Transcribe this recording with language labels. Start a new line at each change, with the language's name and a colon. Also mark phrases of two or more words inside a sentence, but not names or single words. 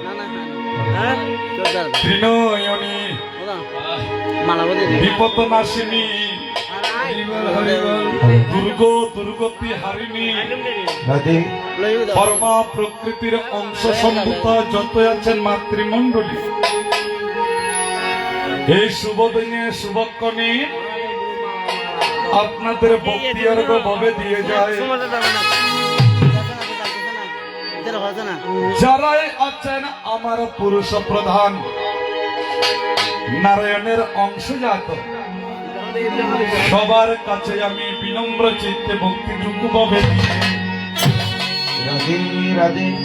Sanskrit: त्रिनयनी विपद नाशिनी दुर्गो दुर्गति हारिणी परमा प्रकृतिर अंश सम्भूता
Bangla: যত আছেন মাতৃমণ্ডলী এই শুভ দিনে শুভক্ষণে আপনাদের ভক্তি অর্ঘ্য ভাবে দিয়ে যায় যারাই আছেন আমার পুরুষ প্রধান নারায়ণের অংশজাত সবার কাছে আমি বিনম্র চিত্তে ভক্তিটুকু ভাবে রাধে রাধে।